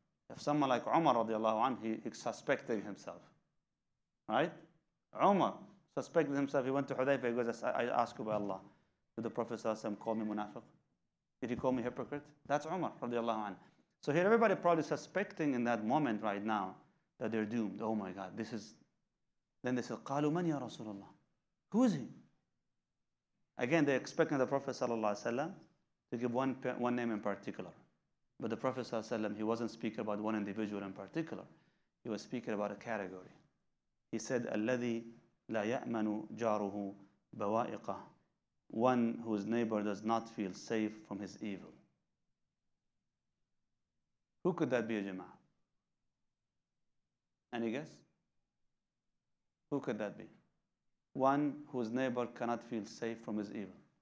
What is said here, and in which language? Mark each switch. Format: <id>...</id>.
<en>If someone like Umar radiallahu anhu, he suspected himself, right? Umar suspected himself. He went to Hudayfa, he goes, I ask you by Allah, did the Prophet call me munafiq? Did he call me hypocrite? That's Umar radiallahu anhu. So here everybody probably suspecting in that moment right now that they're doomed. Oh my God, this is... Then they say,</en> <ar>قالوا من يا رسول الله?</ar> <en>Who is he? Again, they're expecting the Prophet ﷺ to give one name in particular. But the Prophet ﷺ, he wasn't speaking about one individual in particular. He was speaking about a category. He said,</en> <ar>الذي لا يأمن جاره بوائقه.</ar> <en>One whose neighbor does not feel safe from his evil. Who could that be, Jama'ah? Any guess? Who could that be? One whose neighbor cannot feel safe from his evil.</en>